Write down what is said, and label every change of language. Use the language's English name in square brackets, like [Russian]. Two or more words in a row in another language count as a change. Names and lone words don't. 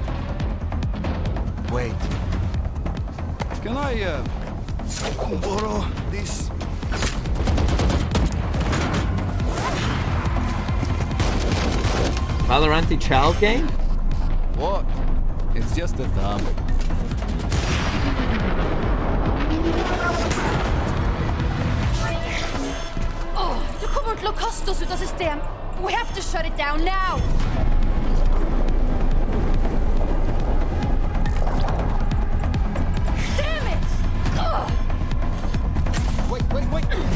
[English] Wait. Can I, borrow this? Valoranti child game? What? It's just a thumb. [Norwegian] Du kommer til å kaste oss ut av system. [English] We have to shut it down now. Damn it! Ugh. Wait.